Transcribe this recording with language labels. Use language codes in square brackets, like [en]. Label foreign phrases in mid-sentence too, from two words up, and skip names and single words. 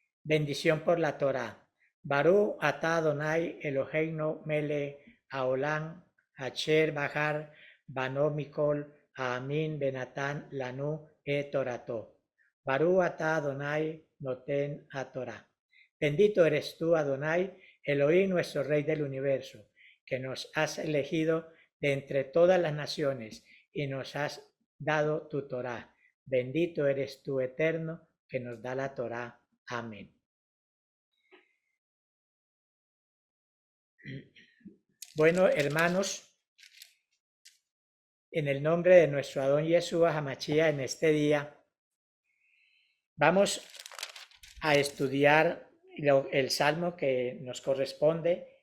[es] Bendición por la Torá. [he] ברוך אתה אדוני אלוהינו מלך העולם אשר בחר בנו מכל העמים ונתן לנו תורתו. ברוך אתה אדוני נותן תורה. [es] Bendito eres tú, Adonai, Elohim, nuestro Rey del universo, que nos has elegido de entre todas las naciones y nos has dado tu Torá. Bendito eres tú, Eterno, que nos da la Torá. Amén. Bueno, hermanos, en el nombre de nuestro Adón Yeshua Hamashia, en este día vamos a estudiar el salmo que nos corresponde.